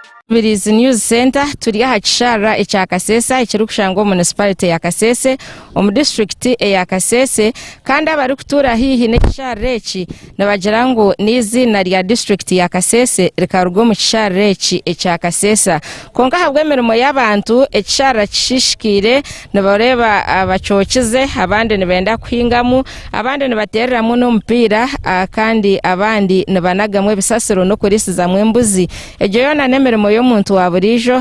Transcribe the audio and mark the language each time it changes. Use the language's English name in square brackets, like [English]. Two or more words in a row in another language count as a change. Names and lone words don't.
[Nyankole] Birizi News Center turi aha kishara ekya Kasese ekirukushangwa municipality ya Kasese omu district ya Kasese kandi abari kutura hihi n'ekishara eki nabagira ngo n'izina lya district ya Kasese rikarugo mu kishara eki ekya Kasese konka habwe emirimo y'abantu ekishara kishishikire nabareba abacokize abandi nibenda kuhingamu abandi nibatereramu n'omupira kandi abandi nibanagamwe bisasiro no kurisizamu embuzi ejo yona n'emirimo y'omuntu waburijo